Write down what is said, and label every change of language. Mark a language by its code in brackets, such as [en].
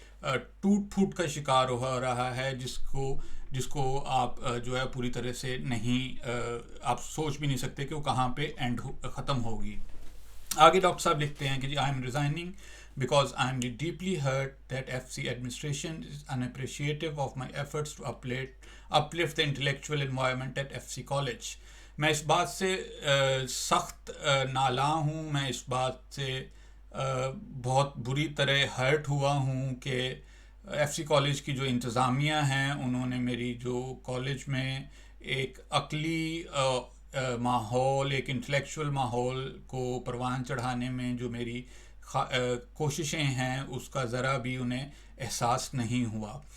[ur] ٹوٹ پھوٹ کا شکار ہو رہا ہے، جس کو آپ جو ہے پوری طرح سے نہیں آپ سوچ بھی نہیں سکتے کہ وہ کہاں پہ ختم ہوگی. آگے ڈاکٹر صاحب لکھتے ہیں کہ جی [en] I am resigning because I am deeply hurt that FC administration is unappreciative of my efforts to uplift the intellectual environment at FC college. [ur] میں اس بات سے سخت نالاں ہوں، میں اس بات سے بہت بری طرح ہرٹ ہوا ہوں کہ ایف سی کالج کی جو انتظامیہ ہیں انہوں نے میری جو کالج میں ایک عقلی ماحول، ایک انٹلیکچول ماحول کو پروان چڑھانے میں جو میری کوششیں ہیں اس کا ذرا بھی انہیں احساس نہیں ہوا.